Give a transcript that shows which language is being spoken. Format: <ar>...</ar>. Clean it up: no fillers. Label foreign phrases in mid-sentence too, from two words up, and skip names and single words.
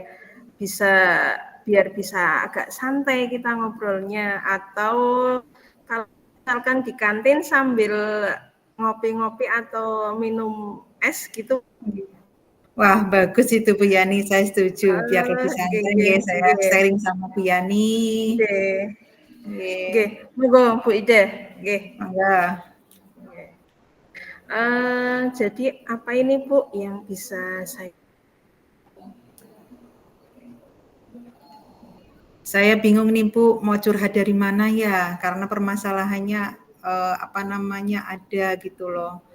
<id>Biar bisa agak santai kita ngobrolnya, atau kalau misalkan di kantin sambil ngopi-ngopi atau minum es gitu. Wah, bagus itu Bu Yani, saya setuju. Biar lebih Nggih santai nggih nggih, saya nggih. sharing sama Bu Yani. Nggih. Nggih, Nggih, monggo Bu Ida. Nggih. mangga. Jadi apa ini Bu yang bisa saya Saya bingung nih Bu, mau curhat dari mana ya? Karena permasalahannya apa namanya ada gitu loh.</id>